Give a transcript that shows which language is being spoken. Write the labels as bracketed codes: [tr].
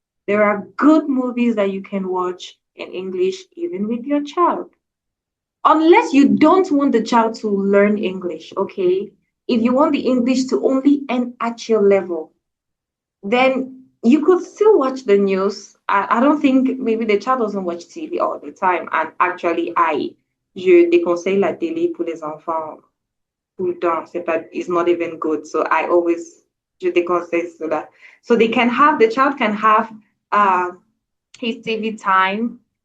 [en] There are good movies that you can watch in English, even with your child. Unless you don't want the child to learn English, okay? If you want the English to only end at your level, then you could still watch the news. I don't think maybe the child doesn't watch TV all the time. And actually, [fr] je déconseille la télé pour les enfants tout le temps. [en] It's not even good. So [fr] je déconseille cela. [en] So the child can have his TV time.